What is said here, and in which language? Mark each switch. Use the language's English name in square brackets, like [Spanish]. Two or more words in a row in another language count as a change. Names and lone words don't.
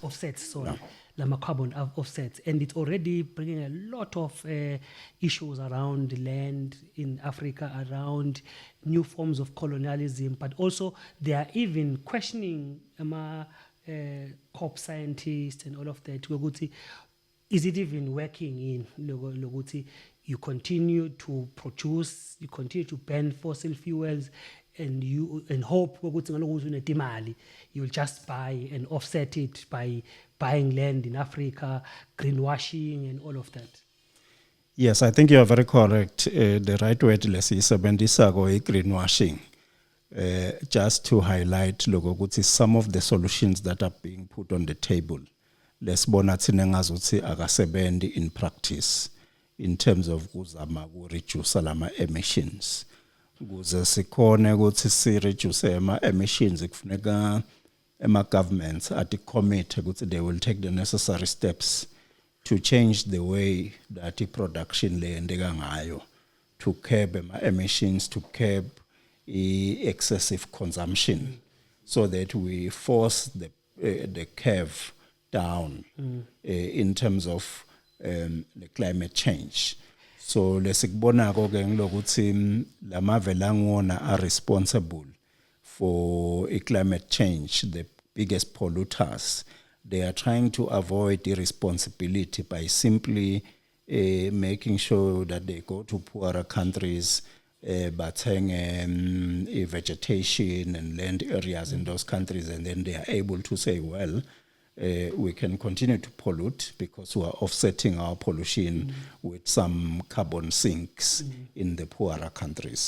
[English] sorry, lama carbon offsets, and it's already bringing a lot of issues around land in Africa, around new forms of colonialism, but also they are even questioning COP scientists and all of that. Is it even working in lokuthi you continue to produce, you continue to burn fossil fuels, and you hope [Swati] ukuthi ngalokuthi unetimali [English] you will just buy and offset it by buying land in Africa, greenwashing and all of that? Yes, I think you are very correct. The right word lesiyisebenzisako greenwashing. Just to highlight lokuthi some of the solutions that are being put on the table, [Swati] lesibona thina ngazuthi akasebenzi [English] in practice in terms of kuzama reduce lama emissions. [Swati] Ukuze sikhone ukuthi si [English] reduce emissions kufuneka governments commit ukuthi they will take the necessary steps to change the way that production [Swati] leyendeka ngayo, [English] to curb emissions, to curb excessive consumption, so that we force the curve down in terms of the climate change. So [Swati] lesikubonako ke ngilokuthi lamavela ngona [English] are responsible for climate change, the biggest polluters. They are trying to avoid irresponsibility by simply making sure that they go to poorer countries, buying vegetation and land areas in those countries, and then they are able to say, well, we can continue to pollute because we are offsetting our pollution with some carbon sinks in the poorer countries.